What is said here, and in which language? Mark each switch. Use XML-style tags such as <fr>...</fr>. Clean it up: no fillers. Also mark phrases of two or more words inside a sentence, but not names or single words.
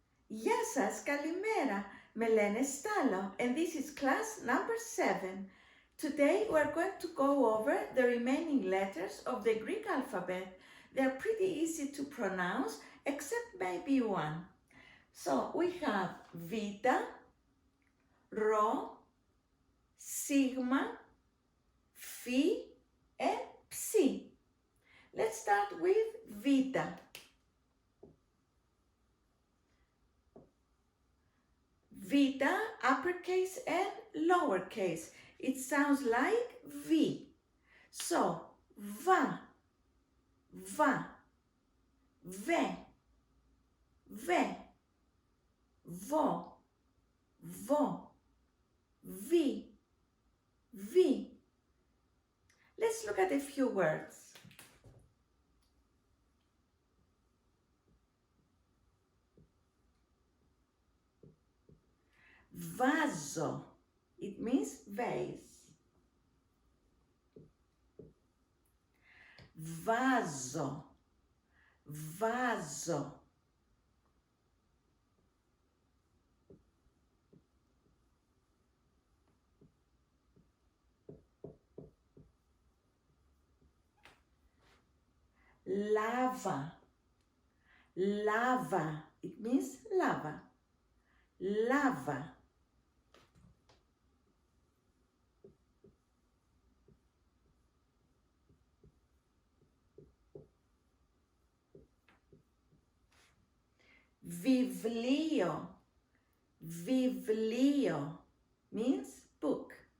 <el>Γεια σας, καλημέρα. Με λένε Στάλο,</el> <en>and this is class number 7. Today we're going to go over the remaining letters of the Greek alphabet. They're pretty easy to pronounce, except maybe one. So we have Vita, Rho, Sigma, Phi, and Psi. Let's start with Vita. Vita, uppercase and lowercase. It sounds like V. So,</en> <el>βα, βα, βε, βε, βο, βο, βι, βι.</el> <en>Let's look at a few words. Vaso, it means vase.</en> <el>Βάζο, βάζο. Λάβα, λάβα,</el> <en>it means lava.</en> <el>Lava. Βιβλίο, βιβλίο</el> <en>means book.</en>